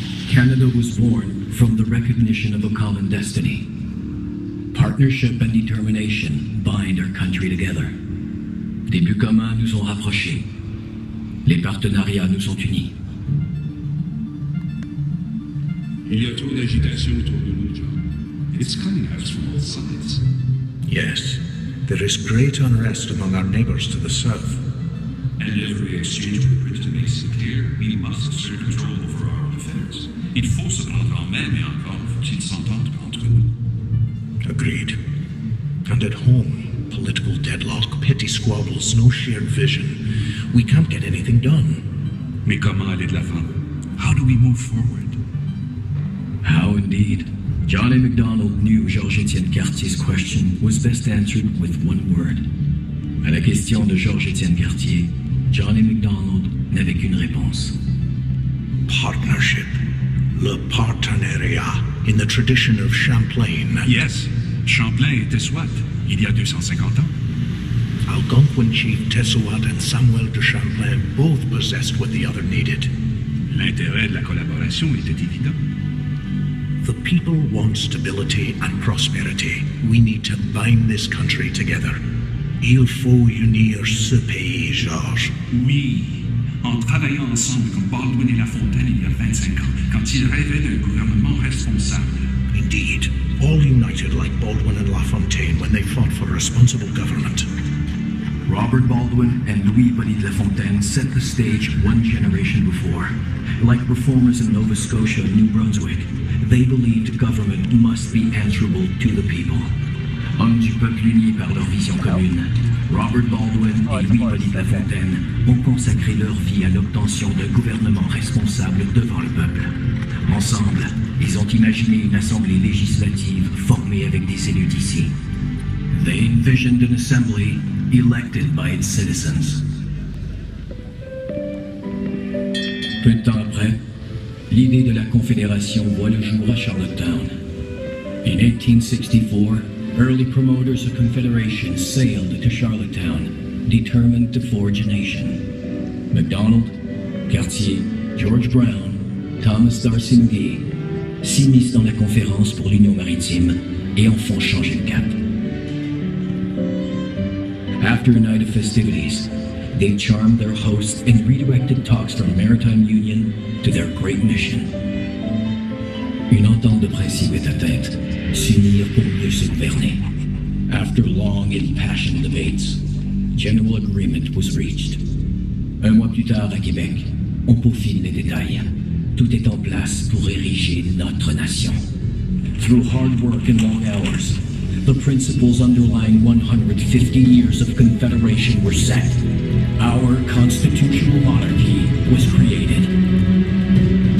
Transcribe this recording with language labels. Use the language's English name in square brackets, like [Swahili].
[English] Canada was born from the recognition of a common destiny. Partnership and determination bind our country together. [French] Des buts communs nous ont rapprochés. Les partenariats nous ont unis. Il y a trop d'agitation autour de nous, John. [English] It's coming at us from all sides. Yes, there is great unrest among our neighbors to the south. And every exchange with Britain makes it clear we must assert control over our own affairs. [French] Il faut se prendre en main, mais encore faut-il s'entendre entre nous. [English] Agreed. And at home, political deadlock, petty squabbles, no shared vision. We can't get anything done. [French] Mais comment aller de l'avant? [English] How do we move forward? How indeed. Johnny MacDonald knew Georges-Étienne Cartier's question was best answered with one word. [French] À la question de Georges-Étienne Cartier, Johnny MacDonald n'avait qu'une réponse. [English] Partnership. [French] Le partenariat. [English] In the tradition of Champlain. Yes, [French] Champlain était SWAT, il y a 250 ans. [English] Algonquin chief Tessouat and Samuel de Champlain both possessed what the other needed. [French] L'intérêt de la collaboration était évident. [English] The people want stability and prosperity. We need to bind this country together. [French] Il faut unir ce pays, Georges. Oui, en travaillant ensemble comme Baldwin et Lafontaine il y a 25 ans, quand ils rêvaient d'un gouvernement responsable. [English] Indeed, all united like Baldwin and LaFontaine when they fought for responsible government. Robert Baldwin and Louis Hippolyte Lafontaine set the stage one generation before. Like reformers in Nova Scotia and New Brunswick, they believed government must be answerable to the people. [French] Hommes du peuple unis par leur vision commune, Robert Baldwin et Louis Hippolyte Lafontaine ont consacré leur vie à l'obtention d'un gouvernement responsable devant le peuple. Ensemble, ils ont imaginé une assemblée législative formée avec des élus d'ici. [English] They envisioned an assembly elected by its citizens. [French] Peu de temps après, l'idée de la Confédération voit le jour à Charlottetown. [English] In 1864, early promoters of Confederation sailed to Charlottetown, determined to forge a nation. [French] MacDonald, Cartier, George Brown, Thomas D'Arcy McGee s'immiscent dans la conférence pour l'Union maritime et en font changer le cap. [English] After a night of festivities, they charmed their hosts and redirected talks from Maritime Union to their great mission. [French] Une entente de principe est atteinte, s'unir pour mieux se gouverner. [English] After long impassioned debates, general agreement was reached. [French] Un mois plus tard à Québec, on peaufine les détails. Tout est en place pour ériger notre nation. [English] Through hard work and long hours, the principles underlying 150 years of Confederation were set. Our constitutional monarchy was created.